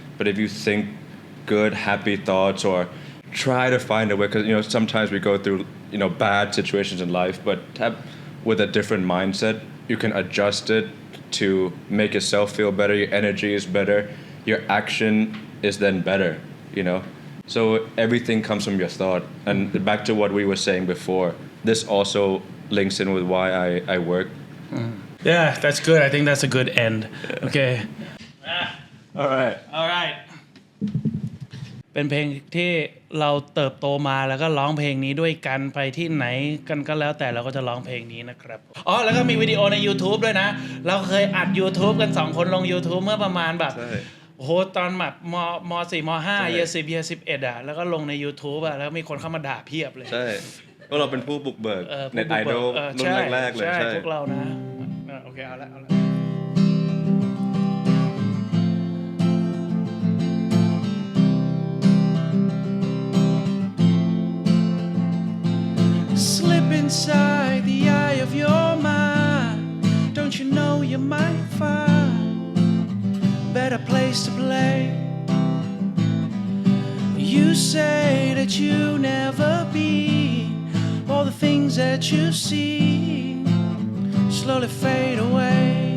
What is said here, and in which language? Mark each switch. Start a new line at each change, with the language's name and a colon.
English: But if you think good, happy thoughts or try to find a way, because sometimes we go through bad situations in life, but with a different mindset, you can adjust it to make yourself feel better. Your energy is better. Your action is then better. So everything comes from your thought. And back to what we were saying before, this also links in with why I work. Yeah that's good I think that's a good end okay All right.
Thai: alright เป็นเพลงที่เราเติบโตมาแล้วก็ร้องเพลงนี้ด้วยกันไปที่ไหนกันก็แล้วแต่เราก็จะร้องเพลงนี้นะครับอ๋อแล้วก็มีวิดีโอใน YouTube ด้วยนะเราเคยอัด YouTube กัน2คนลง YouTube เมื่อประมาณแบบโอ้โหตอนแบบม4ม5
English: year 10 year 11
Thai: อ่ะแล้วก็ลงใน YouTube อ่ะแล้วมีคนเข้ามาด่าเพียบเลย ใช่ก็เราเป็นผู้บุกเบิกเน็ตไอดอลรุ่นแรกๆเลย ใช่พวกเรานะโอเคเอาละ
English: Slip inside the eye of your mind Don't you know you might find better place to play You say that you never be All the things that you see slowly fade away